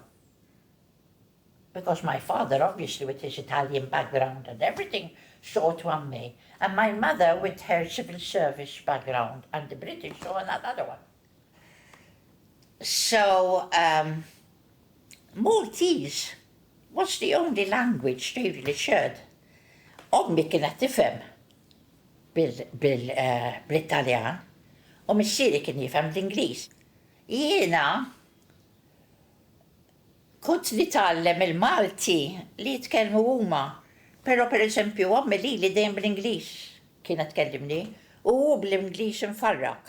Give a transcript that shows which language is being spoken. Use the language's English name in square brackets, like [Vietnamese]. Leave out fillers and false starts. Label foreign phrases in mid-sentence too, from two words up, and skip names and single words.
[English] Because my father, obviously with his Italian background and everything, saw it one way. And my mother, with her civil service background and the British, saw another one. So, Maltese was the language they really shared. [Maltese] Ommi kienet tifhem bil-Italjan u missieri kien jifhem l-Ingliż. Jiena kont nitgħallem il-Malti li jitkellmu huma, però pereżempju ommi li dejjem bl-Ingliż kienet tkellimni u hu bl-Ingliż infarrak.